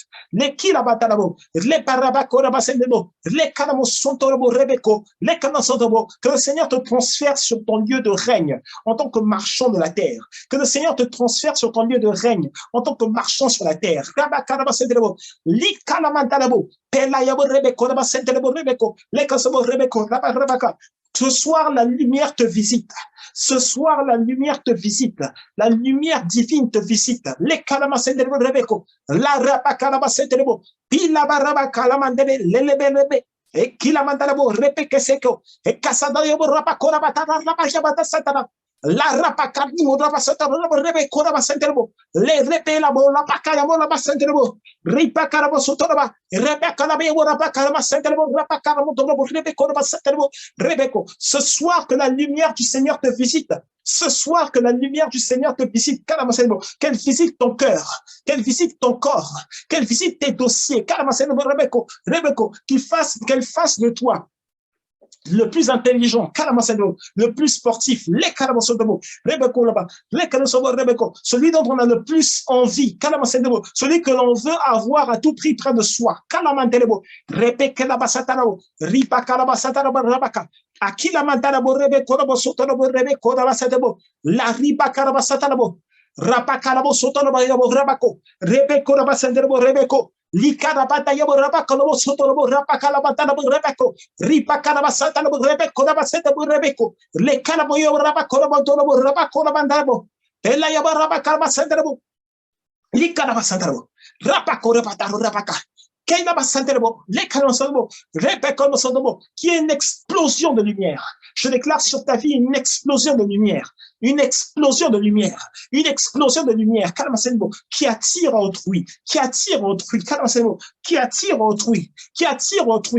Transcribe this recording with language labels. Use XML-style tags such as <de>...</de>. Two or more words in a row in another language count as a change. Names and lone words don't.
<fr>Les que le Seigneur te transfère sur ton lieu de règne en tant que marchand de la terre, que le Seigneur te transfère sur ton lieu de règne en tant que marchand sur la terre. Ce soir, la lumière te visite. Ce soir, la lumière te visite. La lumière divine te visite. Les kalamasendelebo rebeko. La rapa kalamasendelebo. Pila baraba kalamandele lelebelebe. Et kilamandelebo repeke seko. Et kasadayebo rapa korabatara rapa jabata satana. La rapa kadimo rapa satana rebe korabasendelebo. Le repe la bo la pakayamo la basendelebo. Ripa karabo sotoraba. Rebe kalabebo rapa kalamasendelebo rapa karamo torobo rebe korabasendelebo. Rebeko. Ce soir que la lumière du Seigneur te visite. Ce soir que la lumière du Seigneur te visite, qu'elle visite ton cœur, qu'elle visite ton corps, qu'elle visite tes dossiers, qu'elle fasse de toi le plus intelligent, le plus sportif, celui dont on a le plus envie, celui que l'on veut avoir à tout prix près de soi. Akila mantara borrebe korobo sotoro borrebe kodaba satebo la riba karaba satanabo rapa karabo sotoro bayabo rabako rebe kodaba sanderbo rebeko likara bata yabo rapa kolobo sotoro rapa kalabata rebeko ripa karaba satanabo rebe kodaba satebo rebeko le karabo yabo rapa korobo torobo rapa kodaba ndabo ela yabo rapa karaba sanderbo likara sanderbo rapa koraba taro rapaka qui est une explosion de lumière. Je déclare sur ta vie une explosion de lumière. Une explosion de lumière. Une explosion de lumière. Qui attire autrui. Qui attire autrui. Qui attire autrui. Qui attire autrui.</fr>